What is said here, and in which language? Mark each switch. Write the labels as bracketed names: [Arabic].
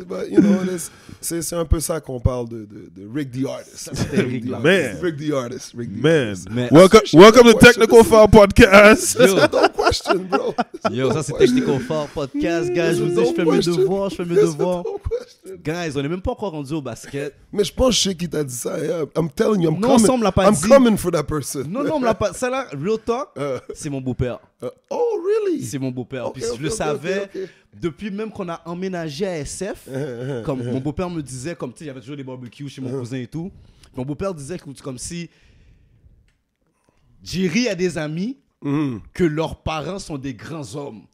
[English] You know, [French] c'est un peu ça qu'on parle de Rick the Artist. [English] Man. Rick the Artist. Man. Welcome to Technical File Podcast. No question, bro. [French] Yo, ça c'est Technical File Podcast, guys. Je vous dis, je fais mes devoirs. Guys, on n'est même pas encore rendu au basket. Mais je pense que je sais qui t'a dit ça. [English] Yeah. I'm telling you, I'm coming for that person. [French] Non, on me l'a pas. Ça là, [English] real talk, [French] c'est mon beau-père. [English] Oh, really? [French] C'est mon beau-père. Puis je le savais depuis même qu'on a emménagé à SF. Comme mon beau-père me disait, comme tu sais, il y avait toujours des barbecues chez mon cousin et tout. Mon beau-père disait comme si Jerry a des amis que leurs parents sont des grands hommes.